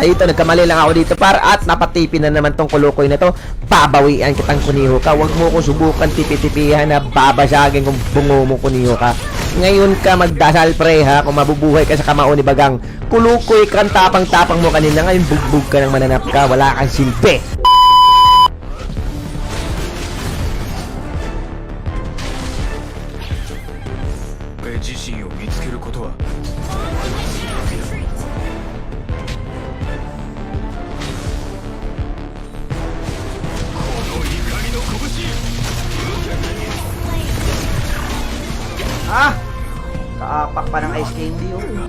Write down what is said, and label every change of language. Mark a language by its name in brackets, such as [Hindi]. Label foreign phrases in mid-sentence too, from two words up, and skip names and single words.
[Filipino] Ito, nagkamali lang ako dito, para. At napatipi na naman tong kulukoy na to. Babawian kitang kuniho ka. Huwag mo ko subukan tipi-tipihan na babasagin kung bungo mo kuniho ka. Ngayon ka magdasal, pre, ha? Kung mabubuhay ka sa kamao ni Bagang. Kulukoy kang tapang-tapang mo kanina. Ngayon, bugbog ka ng mananap ka. Wala kang silbi. [Japanese] 自身を見つけることは Ah! [Filipino] Kaapak pa ng ice candy, oh.